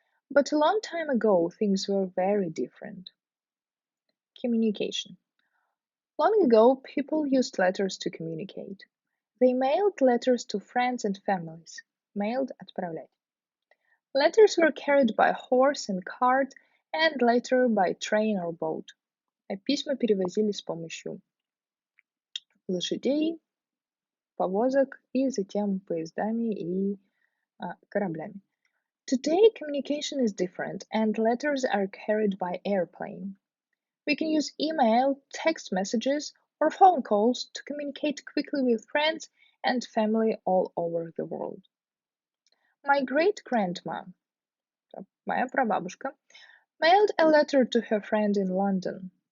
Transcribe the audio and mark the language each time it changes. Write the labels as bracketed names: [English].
[English] But a long time ago, things were very different. Communication. Long ago, people used letters to communicate. They mailed letters to friends and families. Mailed – [Russian] отправлять. [English] Letters were carried by horse and cart, and later by train or boat. [Russian] А письма перевозили с помощью лошадей, повозок и затем поездами и кораблями. [English] Today, communication is different, and letters are carried by airplane. We can use email, text messages, or phone calls to communicate quickly with friends and family all over the world. My great-grandma, [Russian] моя прабабушка, [English] mailed a letter to her friend in London.